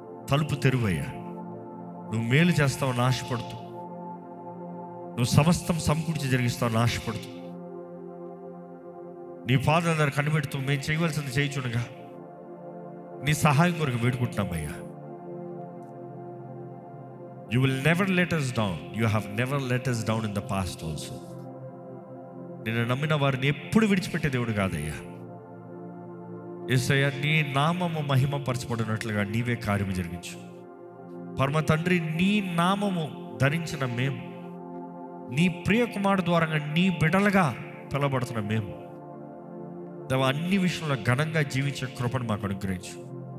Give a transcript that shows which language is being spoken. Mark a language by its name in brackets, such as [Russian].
[Telugu] తలుపు తెరువయ్యా, నువ్వు మేలు చేస్తావని ఆశపడుతూ, నువ్వు సమస్తం సమకూర్చి జరిగిస్తావని ఆశపడుతూ, నీ పాదాల దగ్గర కనిపెడుతూ మేము చేయవలసింది చేయించుండగా నీ సహాయం కొరకు వేడుకుంటున్నామయ్యా. [English] You will never let us down. You have never let us down in the past also. [Telugu] నిన్ను నమ్మిన వారిని ఎప్పుడు విడిచిపెట్టే దేవుడు కాదయ్యా. యేసయ్యా, నీ నామము మహిమపరచబడినట్లుగా నీవే కార్యము జరిగించు. పరమ తండ్రి, నీ నామము ధరించిన మేము, నీ ప్రియ కుమారుడు ద్వారా నీ బిడలుగా పిలబడుతున్న మేము దేవా, అన్ని విషయంలో ఘనంగా జీవించే కృపను మాకు అనుగ్రహించు.